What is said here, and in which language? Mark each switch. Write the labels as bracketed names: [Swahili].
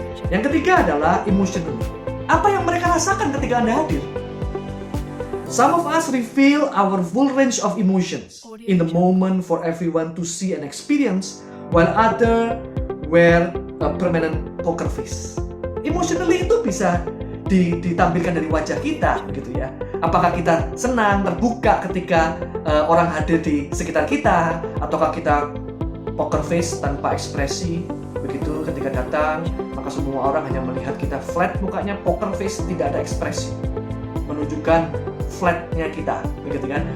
[Indonesian] Yang ketiga adalah emotional. Apa yang mereka rasakan ketika Anda hadir? [English] Some of us reveal our full range of emotions in the moment for everyone to see and experience, while others wear a permanent poker face. [Indonesian] Emotionally itu bisa ditampilkan dari wajah kita, begitu ya. Apakah kita senang, terbuka ketika orang hadir di sekitar kita, ataukah kita poker face tanpa ekspresi, begitu ketika datang, maka semua orang hanya melihat kita flat mukanya, poker face, tidak ada ekspresi, menunjukkan flatnya kita, begitu kan?